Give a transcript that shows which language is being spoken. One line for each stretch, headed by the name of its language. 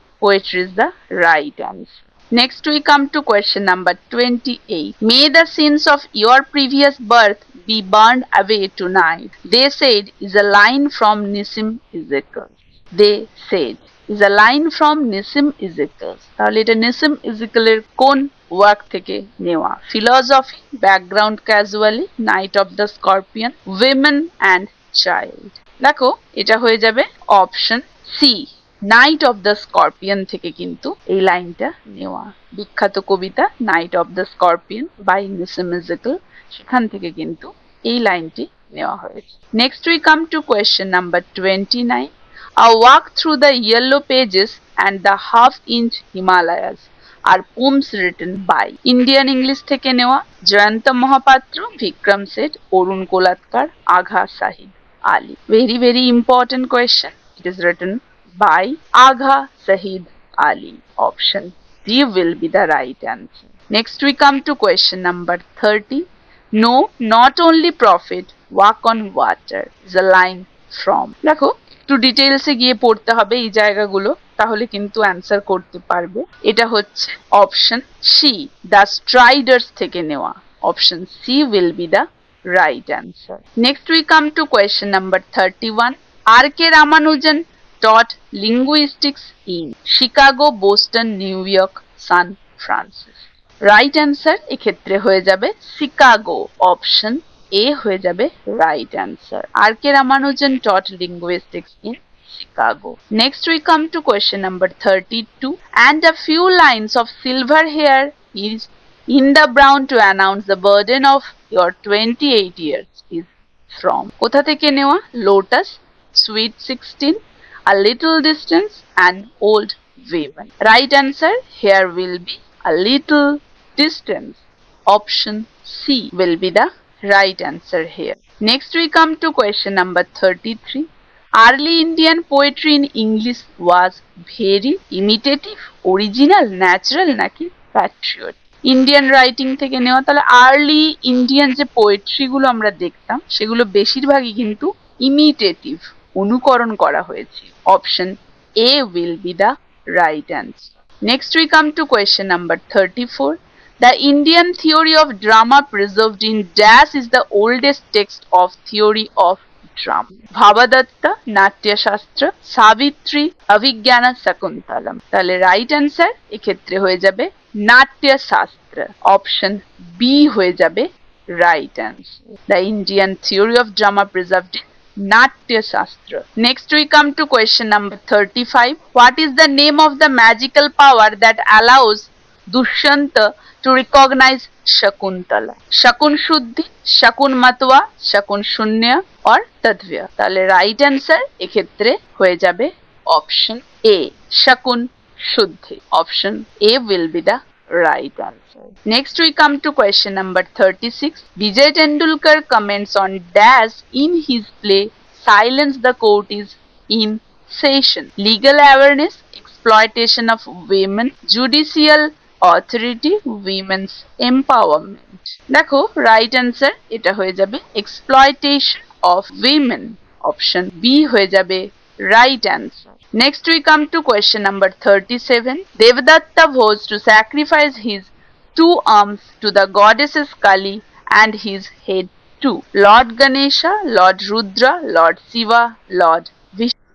English: Poetry is the right answer. Next we come to question number 28. May the sins of your previous birth be burned away tonight, they said is a line from Nissim Ezekiel. They said is a line from Nissim Ezekiel.
Bangla: তাহলে এটা নিসিম ইজেকিয়েলের কোন work থেকে নেওয়া?
English: Philosophy, background casually, night of the scorpion, women and child.
Bangla: দেখো এটা হয়ে যাবে option C, night of the scorpion থেকে কিন্তু এই লাইনটা নেওয়া। বিখ্যাত কবিতা night of the scorpion by নিসিম Ezekiel, সেখান থেকে কিন্তু এই লাইনটি নেওয়া হয়েছে।
English: Next we come to question number 29. A walk through the yellow pages and the half-inch Himalayas are poems written by.
Bangla: Indian English থেকে নেওয়া, জয়ন্ত মহাপাত্র, বিক্রম সেঠ, অরুণ কোলাৎকার, আঘা সাহিদ Ali.
English: Very very important question. It is written by Agha Sahid Ali. Option D will be the right answer. Next we come to question number 30. No, not only prophet walk on water is a line from.
Bangla: দেখো একটু ডিটেইলসে গিয়ে পড়তে হবে এই জায়গাগুলো, তাহলে কিন্তু answer করতে পারবে। এটা হচ্ছে অপশন সি, দ্য স্ট্রাইডার্স থেকে নেওয়া।
English: Option C will be the right answer. Next we come to question number 31. R.K. Ramanujan taught linguistics in Chicago, Boston, New York, San Francisco.
Bangla: Right answer এক্ষেত্রে হয়ে যাবে শিকাগো, অপশন এ হয়ে যাবে right answer.
English: R.K. Ramanujan taught linguistics in Chicago. Next we come to question number 32. And a few lines of silver hair is in the brown to announce the burden of your 28 years is from.
Bangla: কোথা থেকে নেওয়া?
English: Lotus, Sweet 16, A Little Distance and Old Women. Right answer here will be A Little Distance. Option C will be the right answer here. Next we come to question number 33. Early Indian poetry in English was very imitative, original, natural নাকি patriot?
Bangla: Indian writing থেকে নেওয়া, তাহলে early Indian যে poetry গুলো আমরা দেখতাম সেগুলো বেশিরভাগই কিন্তু ইমিটেটিভ, অনুকরণ করা হয়েছে।
English: Option A will be the right answer. Next we come to question number 34. The Indian theory of drama preserved in dash is the oldest text of theory of drama.
Bangla: ভাবাদত্তা, Natyashastra, Savitri, Abhijnana, Shakuntalam. তাহলে রাইট অ্যান্সার এক্ষেত্রে হয়ে যাবে Natyashastra, option B হয়ে যাবে right answer.
English: The Indian theory of drama preserved in Natya Shastra. Next we come to question number 35. What is the name of the magical power that allows Dushyanta to recognize Shakuntala? Shakun Shuddhi, Shakun Matwa, Shakun Shunya or Tadvya?
Bangla: তাহলে right answer এক্ষেত্রে হয়ে যাবে option A, Shakun Shuddhi.
English: Option A will be the right answer. Next we come to question number 36. Vijay Tendulkar comments on dash in his play Silence the Court is in Session. Legal awareness, exploitation of women, judicial authority, women's empowerment.
Bangla: দেখো right answer এটা হয়ে যাবে exploitation of women, option B হয়ে যাবে right answer.
English: Next we come to question number 37. Devadatta was to sacrifice his two arms to the goddesses Kali and his head to Lord Ganesha, Lord Rudra, Lord Shiva, Lord Vishnu.